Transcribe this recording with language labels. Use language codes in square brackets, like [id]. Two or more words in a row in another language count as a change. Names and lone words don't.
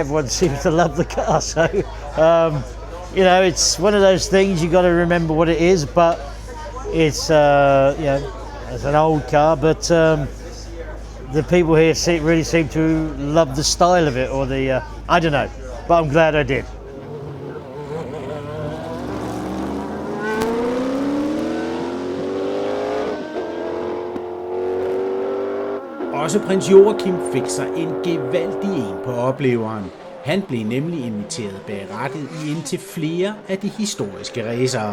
[en] Everyone seems to love the car, so you know, it's one of those things you got to remember what it is, but it's you know, it's an old car, but the people here really seem to love the style of it, or the I don't know, but I'm glad I did. [da] Også prins Joachim fik sig en gevaldig en på opleveren. Han blev nemlig inviteret bag rattet i indtil flere af de historiske racere.